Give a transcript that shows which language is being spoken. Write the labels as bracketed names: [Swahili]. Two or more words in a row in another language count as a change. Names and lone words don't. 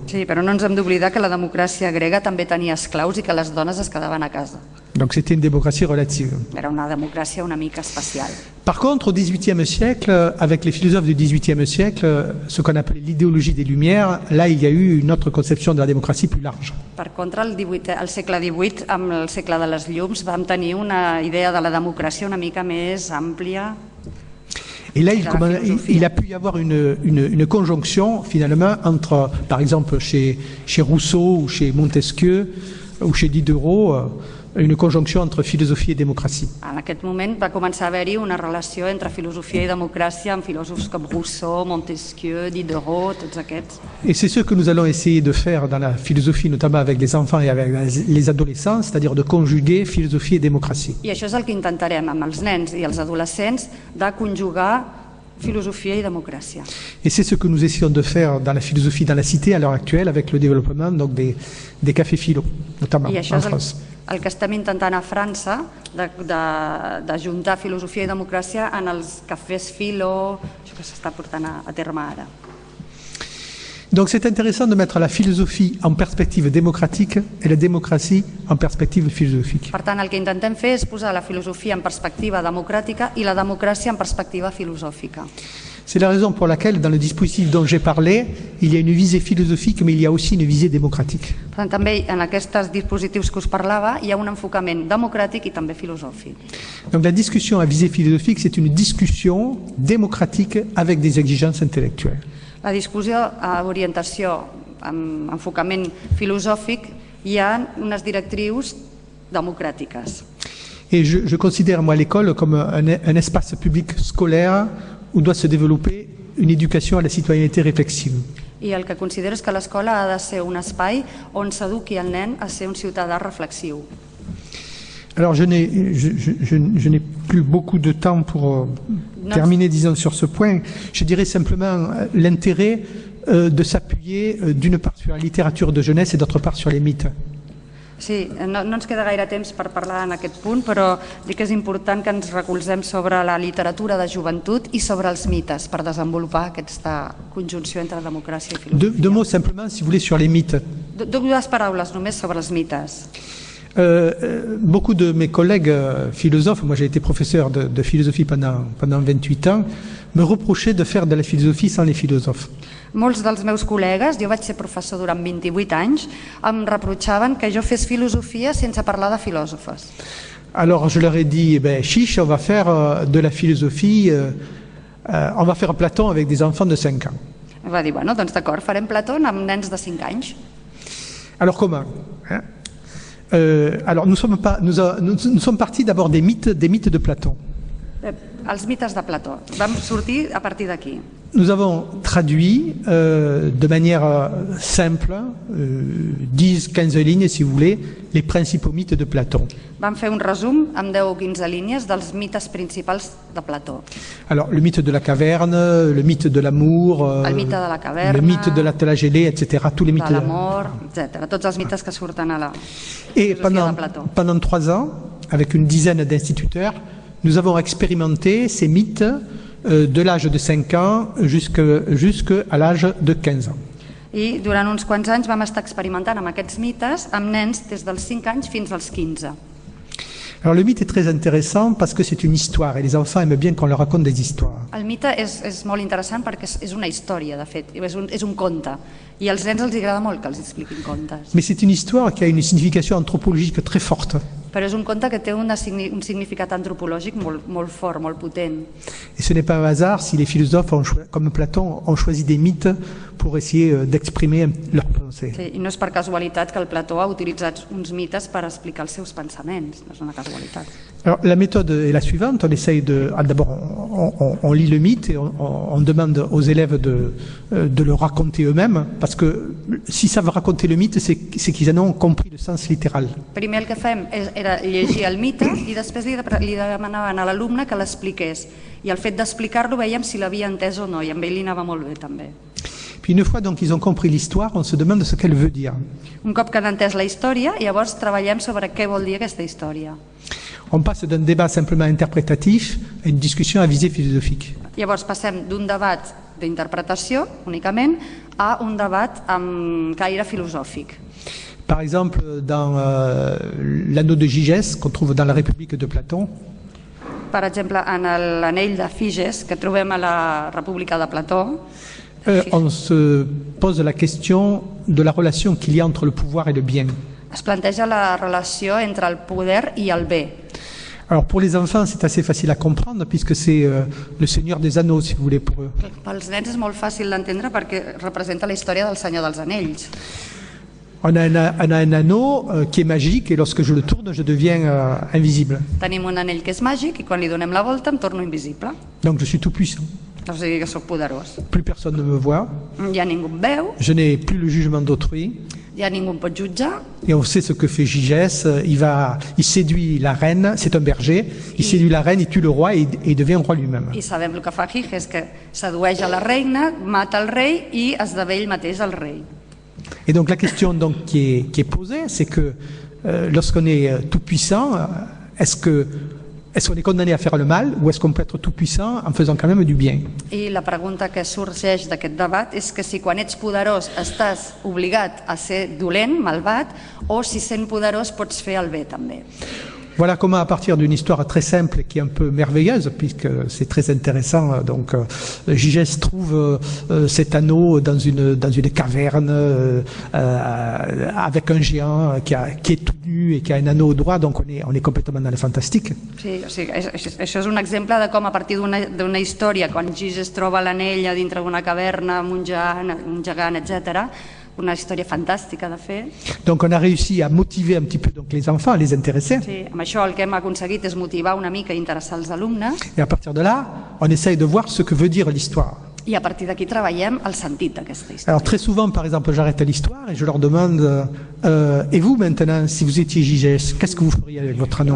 [Catalan] Sí, però no ens hem d'oblidar que la democràcia grega també tenia esclaus i que les dones es quedaven a casa. [French] Donc c'était une démocratie relative. [Catalan] Era una democràcia una mica especial. [French] Par contre, au XVIIIe siècle, avec les philosophes du XVIIIe siècle, ce qu'on appelait l'idéologie des Lumières, là il y a eu une autre conception de la démocratie plus large. [Catalan] Per contra, al segle XVIII, amb el segle de les llums, vam tenir una idea de la democràcia una mica més àmplia. [French] Et là, il a pu y avoir une conjonction, finalement, entre, par exemple, chez Rousseau ou chez Montesquieu ou chez Diderot, une conjonction entre philosophie et démocratie. [Catalan] En aquest moment va començar a haver-hi una relació entre filosofia i democràcia amb filòsofs com Rousseau, Montesquieu, Diderot, tots aquests. [French] Et c'est ce que nous allons essayer de faire dans la philosophie, notamment avec les enfants et avec les adolescents, c'est-à-dire de conjuguer philosophie et démocratie. [Catalan] I això és el que intentarem amb els nens i els adolescents, de conjugar filosofia i democràcia. [French] Et c'est ce que nous essayons de faire dans la philosophie dans la cité à l'heure actuelle avec le développement donc des cafés philo, notamment en France. [Catalan] El que estem intentant a França, d'ajuntar filosofia i democràcia en els cafès philo, això que s'està portant a terme ara. [French] Donc c'est intéressant de mettre la philosophie en perspective démocratique et la démocratie en perspective philosophique. [Catalan] Per tant, el que intentem fer és posar la filosofia en perspectiva democràtica i la democràcia en perspectiva filosòfica. [French] C'est la raison pour laquelle, dans le dispositif dont j'ai parlé, il y a une visée philosophique, mais il y a aussi une visée démocratique. [Catalan] Per tant, també en aquests dispositius que us parlava hi ha un enfocament democràtic i també filosòfic. [French] Donc la discussion à visée philosophique, c'est une discussion démocratique avec des exigences intellectuelles. [Catalan] La discussió a orientació amb enfocament filosòfic hi ha unes directrius democràtiques. [French] Et je considère moi l'école comme un espace public scolaire où doit se développer une éducation à la citoyenneté réflexive. [Catalan] I el que considero és que l'escola ha de ser un espai on s'eduqui el nen a ser un ciutadà reflexiu. [French] Alors je n'ai plus beaucoup de temps pour terminer, disons, sur ce point. Je dirais simplement l'intérêt de s'appuyer d'une part sur la littérature de jeunesse et d'autre part sur les mythes. [Catalan] Sí, no ens queda gaire temps per parlar en aquest punt, però dic que és important que ens recolzem sobre la literatura de joventut i sobre els mites per desenvolupar aquesta conjunció entre democràcia i filosofia. [French] Deux mots simplement, si vous voulez, sur les mythes. [Catalan] Dues paraules només sobre els mites. [French] Beaucoup de mes collègues philosophes, moi j'ai été professeur de philosophie pendant 28 ans, me reprochaient de faire de la philosophie sans les philosophes. [Catalan] Molts dels meus col·legues, jo vaig ser professor durant 28 anys, em reprotxaven que jo fes filosofia sense parlar de filòsofes. [French] Alors je leur ai dit, chiche, on va faire de la philosophie, on va faire Platon avec des enfants de 5 ans. [Catalan] Va dir, bueno, doncs d'acord, farem Plató amb nens de 5 anys. [French] Alors comment alors nous sommes partis d'abord des mythes de Platon. [Catalan] Els mites de Plató. Vam sortir a partir d'aquí. [French] Nous avons traduit de manière simple, 10-15 lignes si vous voulez, les principaux mythes de Platon. [Catalan] Vam fer un resum amb 10 o 15 línies dels mites principals de Plató. [French] Alors le mythe de la caverne, le mythe de l'amour, [Catalan] el mite de la caverna, [French] le mythe de la gelée, etc. Tous les mythes [Catalan] de l'amor, etc. Tots els mites que surten a la Et filosofia de Plató. [French] Pendant 3 ans, avec une dizaine d'instituteurs, nous avons expérimenté ces mythes de l'âge de 5 ans jusqu'à l'âge de 15 ans. [Catalan] I durant uns quants anys vam estar experimentant amb aquests mites amb nens des dels 5 anys fins als 15. [French] Alors le mythe est très intéressant parce que c'est une histoire et les enfants aiment bien qu'on leur raconte des histoires. [Catalan] El mite és molt interessant perquè és una història, de fet, és un conte. I als nens els agrada molt que els expliquin contes. [French] Mais c'est une histoire qui a une signification anthropologique très forte. [Catalan] Però és un conte que té un significat antropològic molt fort, molt potent. [French] Et ce n'est pas un hasard si les philosophes, comme Platon, ont choisi des mythes pour essayer d'exprimer leurs pensées. [Catalan] Sí, i no és per casualitat que el Plató ha utilitzat uns mites per explicar els seus pensaments, no és una casualitat. [French] Alors la méthode est la suivante, on essaye d'abord on lit le mythe et on demande aux élèves de le raconter eux-mêmes, parce que s'ils savent raconter le mythe, c'est qu'ils en ont compris le sens littéral. [Catalan] Primer el que fem era llegir el mite i després li demanaven a l'alumne que l'expliqués. I el fet d'explicar-lo veiem si l'havia entès o no, i amb ell li anava molt bé també. [French] Puis une fois donc ils ont compris l'histoire, on se demande ce qu'elle veut dire. [Catalan] Un cop que han entès la història, llavors treballem sobre què vol dir aquesta història. [French] On passe d'un débat simplement interprétatif à une discussion à visée philosophique. [Catalan] Llavors passem d'un debat d'interpretació únicament a un debat amb caire filosòfic. [French] Par exemple, dans l'anneau de Gigès, qu'on trouve dans la République de Platon. [Catalan] Per exemple, en l'anell de Figes, que trobem a la República de Plató, [French] on se pose la question de la relation qu'il y a entre le pouvoir et le bien. [Catalan] Es planteja la relació entre el poder i el bé. [French] Alors pour les enfants, c'est assez facile à comprendre puisque c'est le Seigneur des Anneaux, si vous voulez, pour eux. [Catalan] Pels nens és molt fàcil d'entendre perquè representa la història del Senyor dels Anells. [French] On a un anneau qui est magique et lorsque je le tourne, je deviens invisible. [Catalan] Tenim un anell que és màgic i quan li donem la volta em torno invisible. [French] Donc je suis tout puissant. [Catalan] O sigui que soc poderós. [French] Plus personne ne me voit. [Catalan] Ja ningú em veu. [French] Je n'ai plus le jugement d'autrui. [Catalan] Ja ningú em pot jutjar. [French] Et on sait ce que fait Gigès. Il séduit la reine. C'est un berger. Il séduit la reine, il tue le roi et il devient roi lui-même. [Catalan] I sabem el que fa Giges, que sedueix a la reina, mata el rei i esdevé ell mateix el rei. [French] Et donc la question donc, qui est posée, c'est que lorsqu'on est tout puissant, est-ce qu'on est condamné à faire le mal ou est-ce qu'on peut être tout puissant en faisant quand même du bien? [Catalan] I la pregunta que sorgeix d'aquest debat és que si quan ets poderós estàs obligat a ser dolent, malvat, o si sent poderós pots fer el bé també. [French] Voilà comment, à partir d'une histoire très simple qui est un peu merveilleuse, puisque c'est très intéressant, donc Gigès trouve cet anneau dans une caverne avec un géant qui est tout nu et qui a un anneau au doigt, donc on est complètement dans le fantastique. [Catalan] Sí, o sigui, això és un exemple de com a partir d'una història, quan Gigès troba l'anell a dintre d'una caverna amb un gegant, etc., una història fantàstica de fer. [French] Donc on a réussi à motiver un petit peu donc les enfants, à les intéresser. [Catalan] Sí, amb això el que hem aconseguit és motivar una mica i interessar els alumnes. [French] Et à partir de là, on essaye de voir ce que veut dire l'histoire. [Catalan] I a partir d'aquí treballem el sentit d'aquesta història. [French] Alors très souvent, par exemple, j'arrête l'histoire et je leur demande et vous maintenant, si vous étiez Gigès, qu'est-ce que vous feriez avec votre anneau?